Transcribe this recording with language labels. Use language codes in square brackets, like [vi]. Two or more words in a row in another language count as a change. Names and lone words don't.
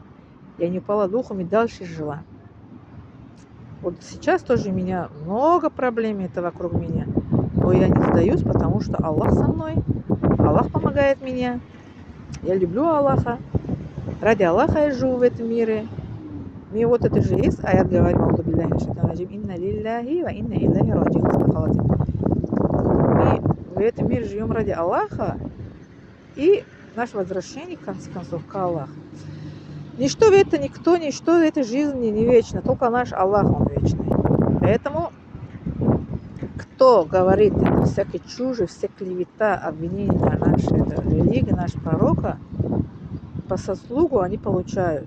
[ru] Я не упала духом и дальше жила. Вот сейчас тоже у меня много проблем это вокруг меня. Но я не сдаюсь, потому что Аллах со мной. Аллах помогает мне. Я люблю Аллаха. Ради Аллаха я живу в этом мире. Мне вот это же есть аят говорит, [ar] إنا لله وإنا إليه راجعون. [ru] Мы в этом мире живем ради Аллаха, и наше возвращение, в конце концов, к Аллаху. Ничто в это, никто, ничто в этой жизни не вечно, только наш Аллах, Он вечный. Поэтому, кто говорит это всякой чужи, все клевета, обвинения на нашу религию, нашего пророка, по заслугу они получают.